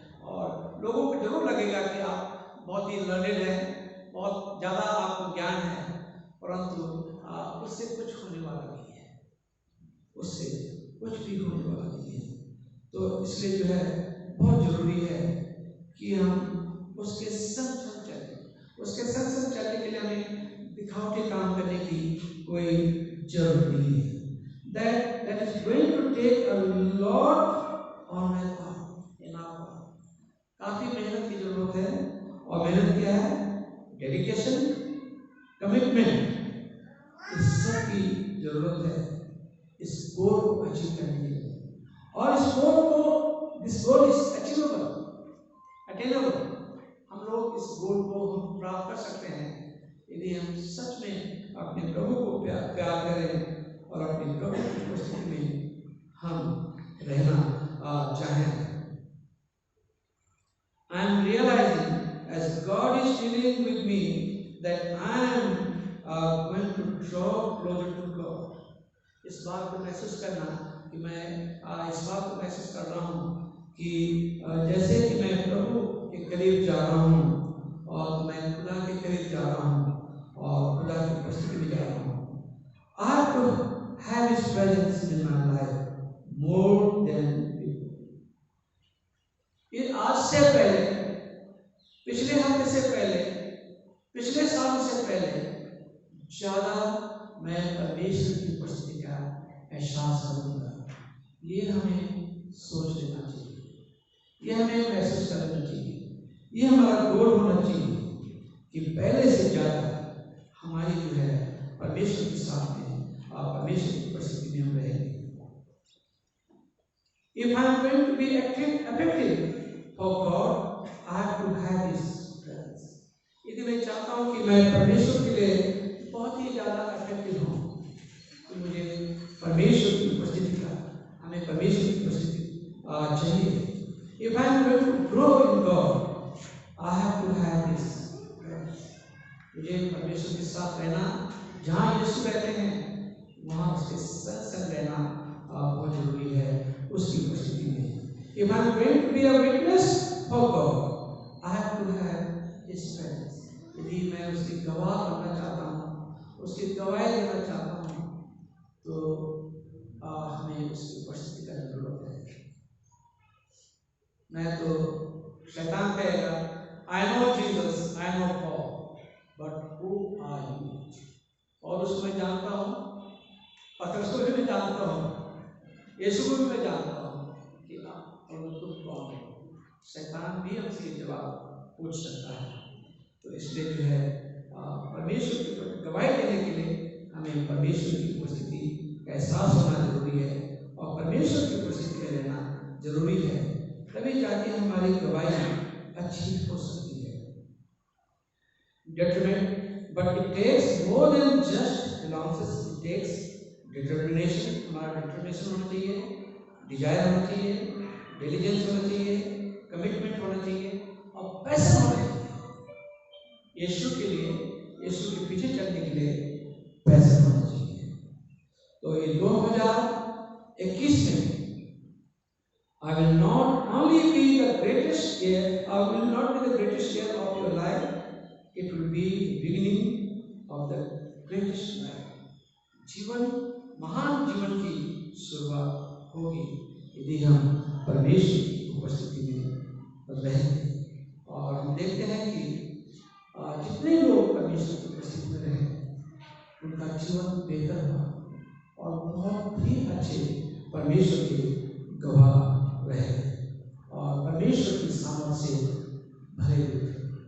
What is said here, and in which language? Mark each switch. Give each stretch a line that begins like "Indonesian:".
Hindi: और लोगों को जरूर लगेगा कि आप बहुत ही लर्नेड हैं, बहुत ज़्यादा आपको ज्ञान है, परंतु उससे कुछ होने वाला नहीं है, उससे कुछ भी होने वाला नहीं है। तो इसलिए जो है बहुत जरूरी है कि हम उसके संग संग चलें। उसके संग संग चलने के लिए हमें दिखावटी काम करने की कोई जरूरत नहीं है।
English: That is going to take a lot on my part, in our part.
Hindi: काफी मेहनत की जरूरत है। और मेहनत क्या है? डेडिकेशन, कमिटमेंट, इस सब की जरूरत है इस गोल को अचीव करने के लिए। और इस गोल को,
English: This goal is achievable, attainable.
Hindi: हम लोग इस गोल को हम प्राप्त कर सकते हैं यदि हम सच में अपने प्रभु को प्यार करें और अपने प्रभु की उपस्थिति में हम रहना चाहें।
English: I am realizing as God is dealing with me that I am going to draw closer to God.
Hindi: इस बात को महसूस करना कि मैं इस बात को महसूस कर रहा हूँ कि जैसे कि मैं प्रभु के करीब जा रहा हूँ और मैं खुदा के करीब जा रहा हूँ और खुदा की उपस्थिति में जा रहा हूँ।
English: I have to have His presence in my life more than before.
Hindi: ये आज से पहले, पिछले हफ्ते से पहले, पिछले साल से पहले ज़्यादा मैं परमेश्वर की उपस्थिति का एहसास करूँगा। ये हमें सोच लेना चाहिए, ये हमें महसूस करना चाहिए, ये हमारा गोल होना चाहिए कि पहले से ज़्यादा हमारी जो है परमेश्वर के साथ में और परमेश्वर की उपस्थिति में हम रहेंगे।
English: If I am going to be effective for God, I have to have His presence.
Hindi: यदि मैं चाहता हूँ कि मैं परमेश्वर के लिए बहुत ही ज़्यादा इफेक्टिव हूँ, तो मुझे परमेश्वर की उपस्थिति का, हमें परमेश्वर की उपस्थिति चाहिए।
English: If I am going to grow in God, I have to have His presence.
Hindi: मुझे परमेश्वर के साथ रहना, जहाँ यीशु रहते हैं वहाँ उसके संग रहना बहुत जरूरी है, उसकी उपस्थिति में।
English: If I am going to be a witness for God, I have to have His presence.
Hindi: यदि मैं उसकी गवाह बनना चाहता हूँ, उसकी गवाही देना चाहता हूँ, तो हमें उसकी उपस्थिति का जरूरत है। मैं तो शैतान कहेगा,
English: I know Jesus, I know Paul, but who are you?
Hindi: और उसको मैं जानता हूँ, पतरस को भी मैं जानता हूँ, यीशु को भी मैं जानता हूँ कि आप और तुम कौन हो। शैतान भी हमसे ये जवाब पूछ सकता है। तो इसलिए जो है परमेश्वर की गवाही देने के लिए हमें परमेश्वर की उपस्थिति का एहसास होना जरूरी है और परमेश्वर की उपस्थिति में रहना जरूरी है, तभी जाके हमारी गवाही अच्छी हो सकती है।
English: Determined, but it takes more than just allowances. It takes determination.
Hindi: हमारा determination होना चाहिए, desire होना चाहिए, diligence होना चाहिए, commitment होना चाहिए और पैसा होना चाहिए। यीशु के लिए, यीशु के पीछे चलने के लिए पैसा होना चाहिए। तो ये 2021 में
English: I will not only be the greatest year, I will not be the greatest year of your life. It will be the beginning of the greatest life.
Hindi: जीवन, महान जीवन की शुरुआत होगी यदि हम परमेश्वर की उपस्थिति में रहेंगे। और हम देखते हैं कि जितने लोग परमेश्वर की उपस्थिति में रहे, उनका जीवन बेहतर हुआ और बहुत ही अच्छे परमेश्वर के गवाह रहे और परमेश्वर की सामर्थ से भरे हुए थे।